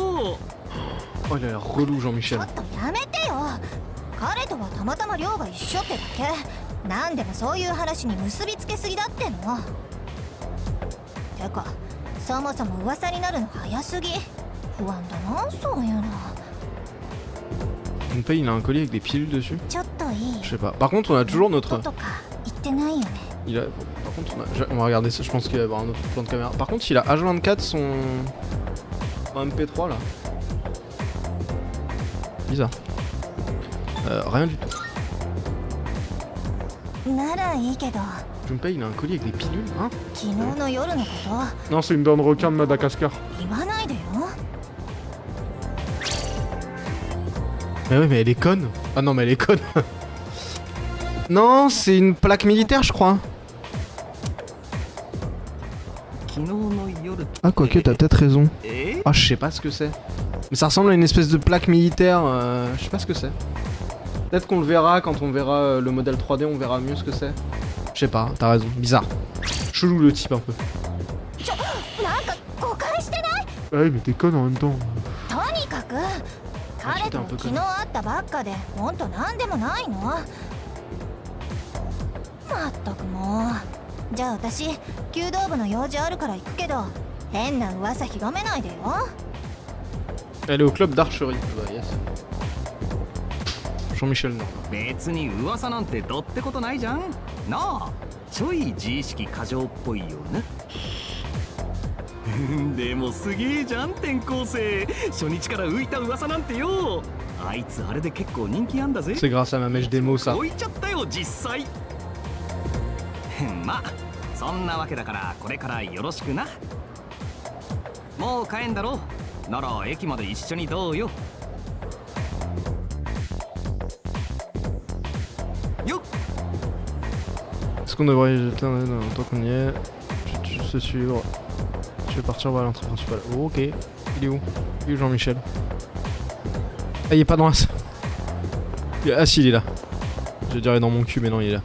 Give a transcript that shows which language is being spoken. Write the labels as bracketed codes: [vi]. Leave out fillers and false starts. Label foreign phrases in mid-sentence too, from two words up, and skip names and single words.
[fr] Oh, il a l'air relou, [ja] ちょ [fr] Jean-Michel. [ja] っとやめてよ。彼とはたまたま寮が一緒ってだけ。なんでもそういう話に結びつけすぎだっての。てか、そもそも噂になるの早すぎ。不安だな、そういうの。 [fr] Junpei, il a un collier avec des pilules dessus. [ja] ちょっといい [fr] Je sais pas. Par contre, on a toujours [ja] こ [fr] notre... [ja] ととか言ってないよね。 [fr] Il a... Par contre, on va regarder ça. Je pense qu'il va y avoir un autre plan de caméra. Par contre, il a H24 son MP3 là. Bizarre. Rien du tout. [ja] ならいいけど、 [fr] Junpei, il a un collier avec des pilules, hein? [ja] 昨日の夜のこと [fr] Non, c'est une dent de requin de Madagascar. [ja] 言わないでよ。 [fr] Mais oui, mais elle est conne. Ah non, mais elle est conne. Non, c'est une plaque militaire, je crois. [ja] 昨日の夜 [fr] Ah, quoique, t'as peut-être raison. [ja] え [fr] Ah, je sais pas ce que c'est. Mais ça ressemble à une espèce de plaque militaire. Je sais pas ce que c'est. Peut-être qu'on le verra quand on verra le modèle 3D, on verra mieux ce que c'est. Je sais pas, t'as raison. Bizarre. Chelou le type un peu. [ja] なんか誤解してない？ [fr] Ah oui, mais t'es conne en même temps. [ja] とにかく彼と昨日会ったばっかでほんとなんでもないの？まったくもう。じゃあ私弓道部の用事あるから行くけど変な噂広めないでよ。 [fr] Elle est au club d'archerie. Bah, yes. Jean-Michel, non. [ja] 別に噂なんてどってことないじゃんなあちょい自意識過剰っぽいよなでもすげえじゃん転校生初日から浮いた噂なんてよあいつあれで結構人気あんだぜ [fr] C'est grâce à ma mèche démo, ça. [ja] 置いちゃったよ実際まあそんなわけだからこれからよろしくなもう帰んだろなら駅まで一緒にどうよよっ [fr] Est-ce qu'on devrait y jeter un œil dans le temps qu'on y est? Tu sais suivre. Je vais partir vers l'entrée principale. Oh, ok. Il est où? Il est où Jean-Michel? Ah, il est pas dans la salle. Ah si, il est là. Je dirais dans mon cul, mais non, il est là.